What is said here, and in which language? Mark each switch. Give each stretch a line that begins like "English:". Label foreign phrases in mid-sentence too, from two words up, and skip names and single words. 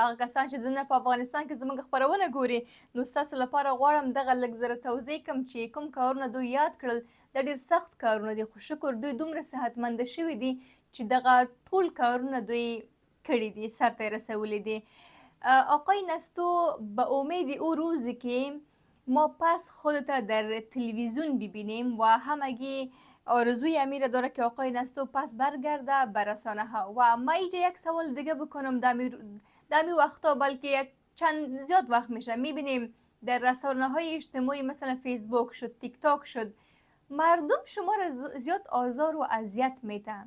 Pashto: هغه کسان چې دننه په افغانستان کې زموږ خپرونه ګوري نو ستاسو لپاره غواړم دغه لږ زره توضیح کړم چې کوم کارونه دوی یاد کړل دا ډېر سخت کارونه دي، خو شکر دوی دومره صحتمنده شوي دي چې دغه ټول کارونه دوی کړي دي، سرته یې رسولي دي.
Persian: آقای نستو، به امید او روزی که ما پس خودت در تلویزیون ببینیم و همگی آرزوی امیر داره که آقای نستو پس برگرده به رسانه ها. و ما اینجا یک سوال دیگه بکنم، دمی وقتا بلکه یک چند زیاد وقت میشه میبینیم در رسانه های اجتماعی مثلا فیسبوک شد، تیک تاک شد، مردم شما را زیاد آزار و اذیت میدن.